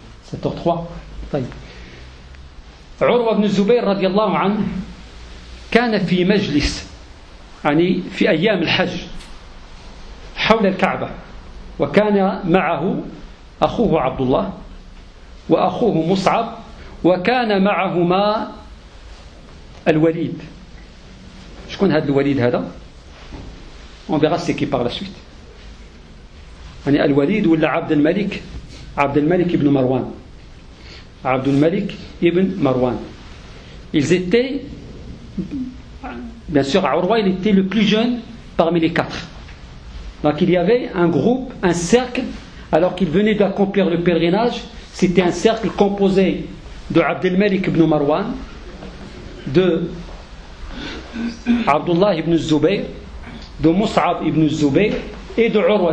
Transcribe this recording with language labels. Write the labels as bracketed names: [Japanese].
[Arabic] 7h03, Urwa ibn Zubayr radiallahu anhu, kana fi majlis, yani fi ayyam al-hajj, حول الكعبة وكان معه أخوه عبد الله وأخوه مصعب وكان معهما الوليد. شكون هذا الوليد هذا؟ [French] On verra ce qui par la suite. [Arabic] يعني الوليد ولا عبد الملك؟ عبد الملك ابن مروان. عبد الملك ابن مروان. [French] Ils étaient, bien sûr, Urwa, il était le plus jeune parmi les quatre. Donc il y avait un groupe, un cercle, alors qu'il venait d'accomplir le pèlerinage. C'était un cercle composé de Abdelmalik ibn Marwan, de Abdullah ibn Zubayr, de Mus'ab ibn Zubayr et de Urwa.